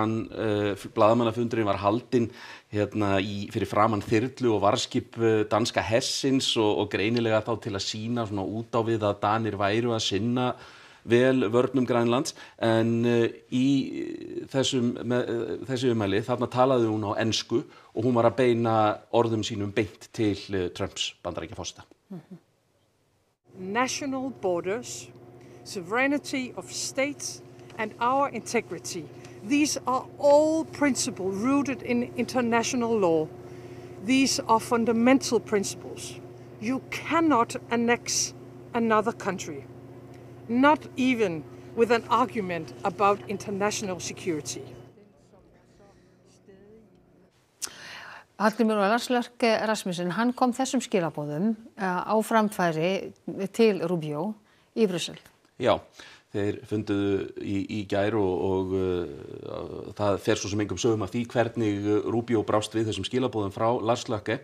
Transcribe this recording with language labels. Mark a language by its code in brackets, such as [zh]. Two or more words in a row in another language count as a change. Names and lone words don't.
[is] Blaðamannafundurinn var haldinn fyrir framan þyrlu og varðskip danska hersins og greinilega þá til að sýna svona út á við að Danir væru að sinna vel vörnum Grænlands, en í þessu ummæli þarna talaði hún á ensku og hún var að beina orðum sínum beint til Trumps Bandaríkjaforseta. [en] National borders, sovereignty of states and our integrity. These are all principles rooted in international law. These are fundamental principles. You cannot annex another country. Not even with an argument about international security. [is] Hallgrímur og Lars Løkke Rasmussen, hann kom þessum skilaboðum á framfæri til Rubio í Brussel. Já, þeir funduðu í gær og það fer svo sem engum sögum af því hvernig Rubio brást við þessum skilaboðum frá Lars Løkke.